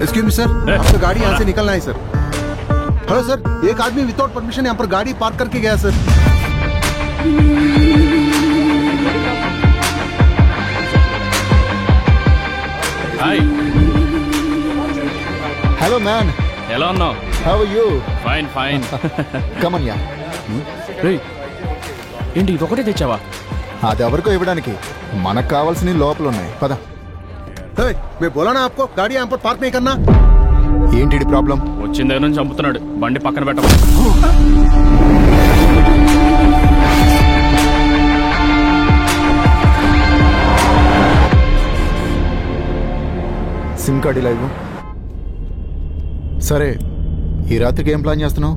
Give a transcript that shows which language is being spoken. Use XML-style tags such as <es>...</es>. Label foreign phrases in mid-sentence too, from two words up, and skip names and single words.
<hi>सर आपका गाड़ी यहाँ से निकलना है सर। हेलो सर, एक आदमी</hi> <en>without permission</en> <hi>यहाँ पर गाड़ी पार्क करके गया सर।</hi> <en>हाय hello man,</en> <te>ఎలా ఉన్నావు?</te> <en>how are you? fine fine. come on yeah.</en> <te>ఏంటి ఇదొకటే తెచ్చావా? అది ఎవరికో ఇవ్వడానికి, మనకు కావాల్సినవి లోపల ఉన్నాయి. పద.</te> <hi>मैं बोला ना आपको गाड़ी यहाँ पर पार्क नहीं करना।</hi> <te>ఏంటి ప్రాబ్లం? వచ్చిన దగ్గర నుంచి చంపుతున్నాడు. బండి పక్కన పెట్టమా? సిమ్ కార్డు ఇలా ఇవ్వు. సరే, ఈ రాత్రికి ఏం ప్లాన్ చేస్తున్నావు?</te>